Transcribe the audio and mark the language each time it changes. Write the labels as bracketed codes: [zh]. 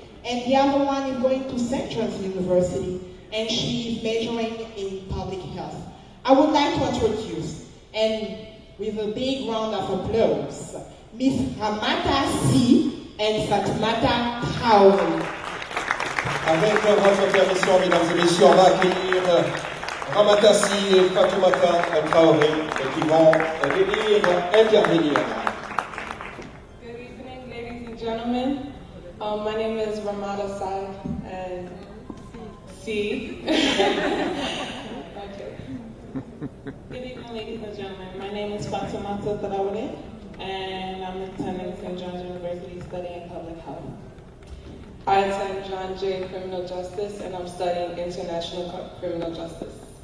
[en] And the other one is going to St. John's University, and she is majoring in public health. I would like to introduce, and with a big round of applause, Miss Ramata Si and Fatmata Traoré. [fr] Avec votre permission, mesdames et messieurs, on va accueillir Ramata Si et Fatoumata Traoré qui vont intervenir. [en] Good evening, ladies and gentlemen. My name is Ramata Sai and C. Okay. Good evening, ladies and gentlemen. My name is Fatoumata Traoré, and I'm attending St. John's University studying public health. I attend John Jay Criminal Justice, and I'm studying International Criminal Justice.